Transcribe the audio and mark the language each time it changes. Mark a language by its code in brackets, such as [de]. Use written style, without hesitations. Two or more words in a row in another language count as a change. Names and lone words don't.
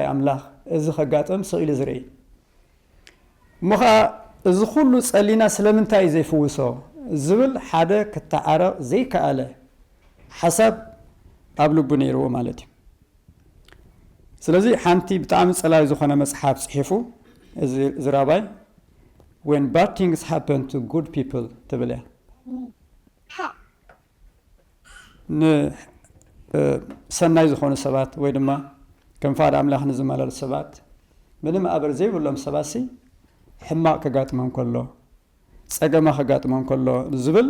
[ti] ኣምላኽ እዚ ከጋጥም ስኢሉ ዝርኢ ምዃ እዚ ኩሉ ጸሊና ስለምንታይ ዘይፍውሶ ዝብል ሓደ ክተዓረቕ ዘይከኣለ ሓሳብ ኣብ ልቡ ነይርዎ ማለት እዩ ስለዚ ሓንቲ ብጣዕሚ ጸላዊ ዝኾነ መጽሓፍ ጽሒፉ እዚ ዝራባይ when bad things happen to good people ትብል እያ ሰናይ ዝኾኑ ሰባት ወይ ድማ ከም ፋድ ኣምላኽ ንዝመለሉ ሰባት ምንም ኣበር ዘይብሎም ሰባሲ ሕማቕ ከጋጥሞም ከሎ ፀገማ ከጋጥሞም ከሎ ዝብል